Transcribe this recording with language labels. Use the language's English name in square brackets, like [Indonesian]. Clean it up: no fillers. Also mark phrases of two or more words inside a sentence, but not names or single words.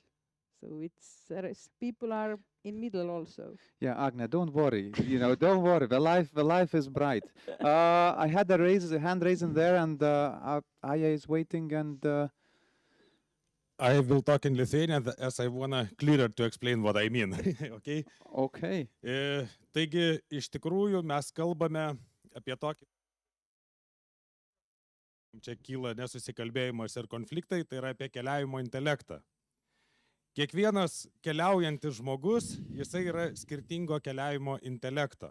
[English] So it's people are in middle also. Yeah, Agne, don't worry. Don't worry. The life is bright. I had a hand raising there, and Aya is waiting. And I will talk in Lithuanian as I wanna clearer to explain what I mean. Okay? Okay. [Lithuanian] Taigi, iš tikrųjų, mes kalbame apie tokį. Čia kyla nesusikalbėjimas ir konfliktai, tai yra apie keliavimo intelektą. Kiekvienas keliaujantis žmogus, jisai yra skirtingo keliavimo intelekto.